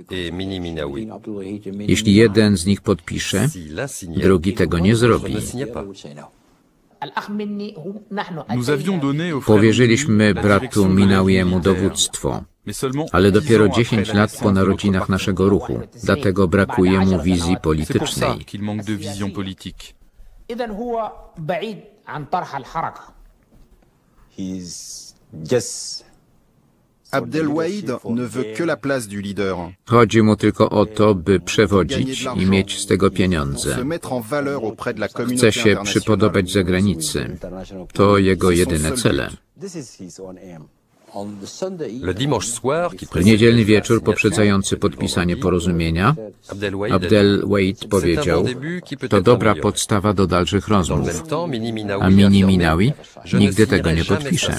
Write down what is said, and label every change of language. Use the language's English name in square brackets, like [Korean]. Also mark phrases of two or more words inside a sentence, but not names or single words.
[Polish] Jeśli jeden z nich podpisze, drugi tego nie zrobi. Powierzyliśmy bratu Minawiemu dowództwo, ale dopiero 10 lat po narodzinach naszego ruchu, dlatego brakuje mu wizji politycznej. [French] Abdel Wahid ne veut que la place du leader. [Polish] Chodzi mu tylko o to, by przewodzić i mieć z tego pieniądze. Chce się przypodobać zagranicy. To jego jedyne cele. W niedzielny wieczór poprzedzający podpisanie porozumienia Abdel Wahid powiedział: to dobra podstawa do dalszych rozmów, a Mini Minawi nigdy tego nie podpisze.